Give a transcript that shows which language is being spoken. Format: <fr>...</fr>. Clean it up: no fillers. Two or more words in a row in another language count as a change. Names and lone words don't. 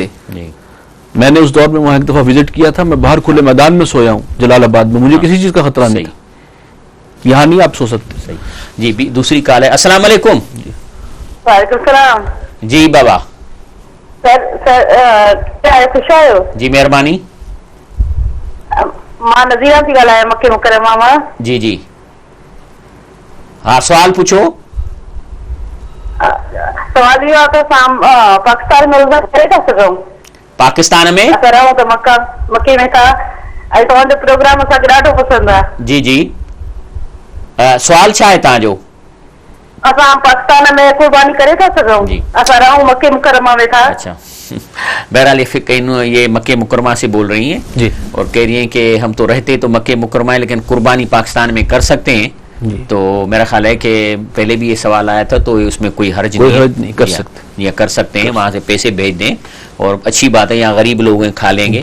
<ur>میں نے اس دور میں وہاں ایک دفعہ وزٹ کیا تھا, میں باہر کھلے میدان میں سویا ہوں جلال آباد میں, مجھے کسی چیز کا خطرہ نہیں. یہاں نہیں آپ سو سکتے. جی دوسری کال ہے. السلام علیکم. وعلیکم السلام. جی بابا.</ur> <sd>سر خوش آहियो.</sd> <ur>جی مہربانی.</ur> <sd>मां नज़ीरा थी ॻाल्हायां मके मुकरमा मां.</sd> <ur>جی جی ہاں سوال پوچھو.</ur> <sd>सवाल इहो आहे त असां पाकिस्तान में रोज़ा करे था सघूं. पाकिस्तान में असां रहूं त मके में था, ऐं तव्हांजो प्रोग्राम असांखे ॾाढो पसंदि आहे. जी जी सवाल छा आहे तव्हांजो. असां पाकिस्तान में कुर्बानी करे था सघूं. असां रहूं मके मुकरमा में था.</sd> <ur>اچھا بہرحال یہ مکہ مکرمہ سے بول رہی ہیں جی, اور کہہ رہی ہیں کہ ہم تو رہتے تو مکہ مکرمہ ہے لیکن قربانی پاکستان میں کر سکتے ہیں. تو میرا خیال ہے کہ پہلے بھی یہ سوال آیا تھا، تو اس میں کوئی حرج نہیں کر سکتے, یا کر سکتے ہیں، وہاں سے پیسے بھیج دیں اور اچھی بات ہے، یہاں غریب لوگ ہیں کھا لیں گے.</ur>